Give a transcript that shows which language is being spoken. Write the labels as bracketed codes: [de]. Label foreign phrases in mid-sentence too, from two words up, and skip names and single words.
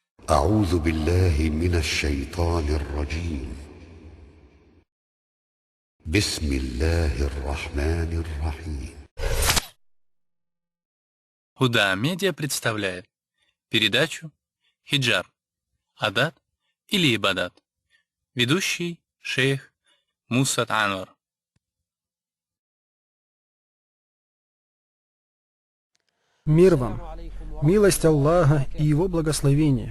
[ar] أعوذ بالله من الشيطان الرجيم. بسم الله الرحمن الرحيم. [ru] Худа Медиа представляет передачу «Хиджаб. Адат или Ибадат». Ведущий шейх Мусат Анвар. Мир вам, милость Аллаха и Его благословение.